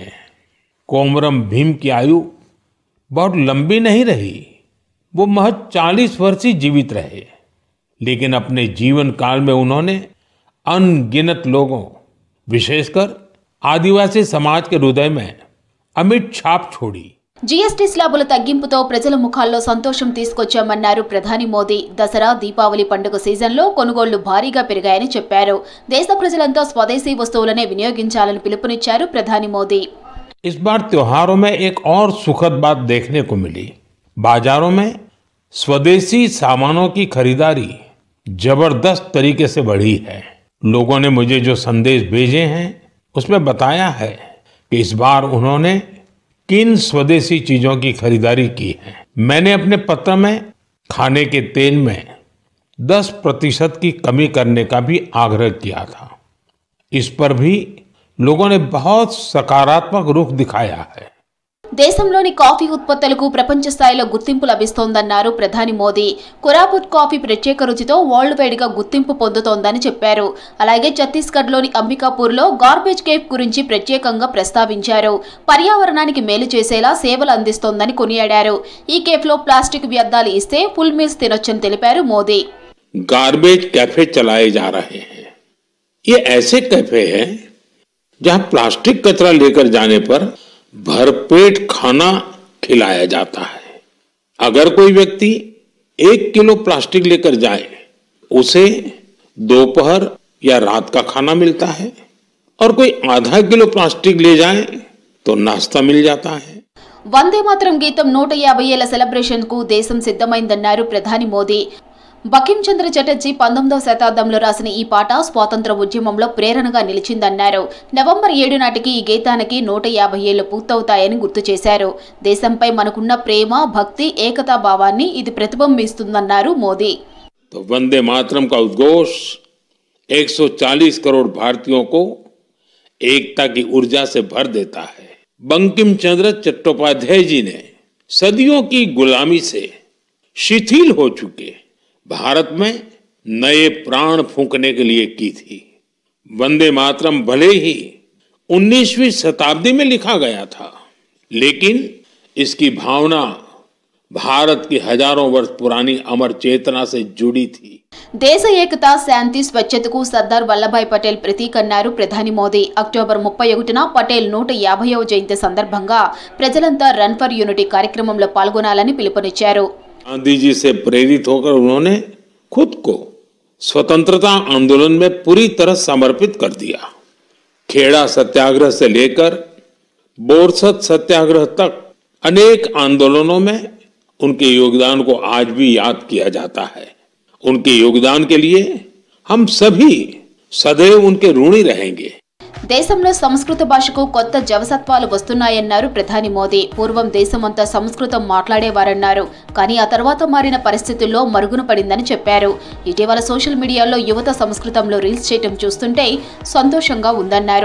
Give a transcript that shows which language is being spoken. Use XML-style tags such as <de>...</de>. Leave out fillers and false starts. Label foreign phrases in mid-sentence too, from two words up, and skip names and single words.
<hi>कोमरम भीम की आयु बहुत लंबी नहीं रही. वो महज 40 वर्ष ही जीवित रहे, लेकिन अपने जीवन काल में उन्होंने अनगिनत लोगों, विशेषकर आदिवासी समाज के हृदय में अमिट छाप छोड़ी.</hi> <te>జీఎస్టీ స్లాబుల తగ్గింపుతో ప్రజల ముఖాల్లో సంతోషం తీసుకొచ్చామన్నారు ప్రధాని మోదీ. దసరా, దీపావళి పండుగ సీజన్లో కొనుగోళ్లు భారీగా పెరిగాయని చెప్పారు. దేశ ప్రజలంతా స్వదేశీ వస్తువులనే వినియోగించాలని పిలుపునిచ్చారు ప్రధాని మోదీ.</te> <hi>इस बार त्योहारों में एक और सुखद बात देखने को मिली. बाजारों में स्वदेशी सामानों की खरीदारी जबरदस्त तरीके से बढ़ी है. लोगों ने मुझे जो संदेश भेजे हैं उसमें बताया है कि इस बार उन्होंने किन स्वदेशी चीजों की खरीदारी की है. मैंने अपने पत्र में खाने के तेल में 10% की कमी करने का भी आग्रह किया था. इस पर भी लोगों ने बहुत सकारात्मक रुख दिखाया है.</hi> <te>దేశంలోని కాఫీ ఉత్పత్తులకు ప్రపంచ స్థాయిలో గుర్తింపు లభిస్తోందన్నారు ప్రధాని మోదీ. కొరాపుట్ కాఫీ ప్రత్యేక రుచితో</te> <en>world wide</en> <te>గా గుర్తింపు పొందుతోందని చెప్పారు. అలాగే ఛత్తీస్గఢ్లోని అంబికాపూర్లో గార్బేజ్ కేఫ్ గురించి ప్రత్యేకంగా ప్రస్తావించారు. పర్యావరణానికి మేలు చేసేలా సేవలు అందిస్తోందని కొనియాడారు. ఈ కేఫ్లో ప్లాస్టిక్ వ్యర్థాలు ఇస్తే</te> <en>full meals</en> <te>తినొచ్చని తెలిపారు మోదీ.</te> <hi>गार्बेज कैफे चलाए जा रहे हैं. ये ऐसे कैफे हैं जहां प्लास्टिक कचरा लेकर जाने पर भरपेट खाना खिलाया जाता है. अगर कोई व्यक्ति 1 किलो प्लास्टिक लेकर जाए, उसे दोपहर या रात का खाना मिलता है, और कोई आधा किलो प्लास्टिक ले जाए तो नाश्ता मिल जाता है।</hi> <te>వందే మాతరం గీతం 150 ఏళ్ల సెలబ్రేషన్ కు దేశం సిద్ధమైందన్నారు ప్రధాని మోదీ. బకిం చంద్ర చటర్జీ 19వ శతాబ్దంలో రాసిన ఈ పాట స్వాతంత్ర ఉద్యమంలో ప్రేరణగా నిలిచిందన్నారు. నవంబర్ 7 నాటికి ఈ గీతానికి 150 ఏళ్లు పూర్తవుతాయని గుర్తు చేశారు. దేశంపై మనకున్న ప్రేమ, భక్తి, ఏకతా భావాన్ని ఇది ప్రతిబింబిస్తుందన్నారు మోదీ.</te> <hi>तो वंदे मातरम का उद्घोष 140 करोड़ भारतीयों को एकता की ऊर्जा से भर देता है। बंकिम चंद्र चट्टोपाध्याय जी ने सदियों की गुलामी से शिथिल हो चुके भारत में नए प्राण फूंकने के लिए की थी। वंदे मातरम भले ही 19वीं शताब्दी में लिखा गया था, लेकिन इसकी भावना भारत की हजारों वर्ष पुरानी अमर चेतना से जुड़ी थी।</hi> <te>దేశ ఏకత, శాంతి, స్వచ్ఛతకు సర్దార్ వల్లభాయ్ పటేల్ ప్రతీక అన్నారు ప్రధాని మోదీ. అక్టోబర్ 31న పటేల్ 150వ జయంతి సందర్భంగా ప్రజలంతా రన్ ఫర్ యూనిటీ కార్యక్రమంలో పాల్గొనాలని పిలుపునిచ్చారు.</te> <hi>गांधी जी से प्रेरित होकर उन्होंने खुद को स्वतंत्रता आंदोलन में पूरी तरह समर्पित कर दिया। खेड़ा सत्याग्रह से लेकर बोरसद सत्याग्रह तक अनेक आंदोलनों में उनके योगदान को आज भी याद किया जाता है। उनके योगदान के लिए हम सभी सदैव उनके ऋणी रहेंगे।</hi> <te>దేశంలో సంస్కృత భాషకు కొత్త జవసత్వాలు వస్తున్నాయన్నారు ప్రధాని మోదీ. పూర్వం దేశమంతా సంస్కృతం మాట్లాడేవారన్నారు, కానీ ఆ తర్వాత మారిన పరిస్థితుల్లో మరుగున పడిందని చెప్పారు. ఇటీవల</te> <en>social media లో</en> <te>యువత సంస్కృతంలో రీల్స్ చేయటం చూస్తుంటే సంతోషంగా ఉందన్నారు.</te>